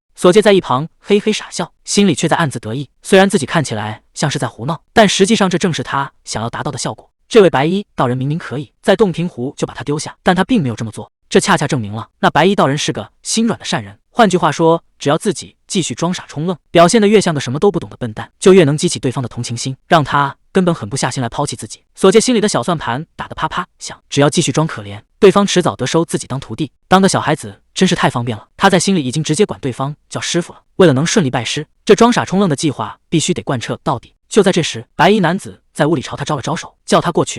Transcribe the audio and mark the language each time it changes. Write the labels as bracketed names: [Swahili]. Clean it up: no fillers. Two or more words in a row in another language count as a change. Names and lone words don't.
[Chinese] 索介在一旁嘿嘿傻笑，心裡卻在暗自得意，雖然自己看起來像是在胡鬧，但實際上這正是他想要達到的效果。這位白衣道人明明可以在洞庭湖就把他丟下，但他並沒有這麼做，這恰恰證明了那白衣道人是個心軟的善人。換句話說，只要自己繼續裝傻充愣，表現得越像個什麼都不懂的笨蛋，就越能激起對方的同情心，讓他根本狠不下心來拋棄自己。索介心裡的小算盤打得啪啪響，只要繼續裝可憐，對方遲早得收自己當徒弟。當個小孩子真是太方便了，他在心裡已經直接管對方叫師傅了。為了能順利拜師，這裝傻充愣的計劃必須得貫徹到底。就在這時，白衣男子在屋裡朝他招了招手，叫他過去。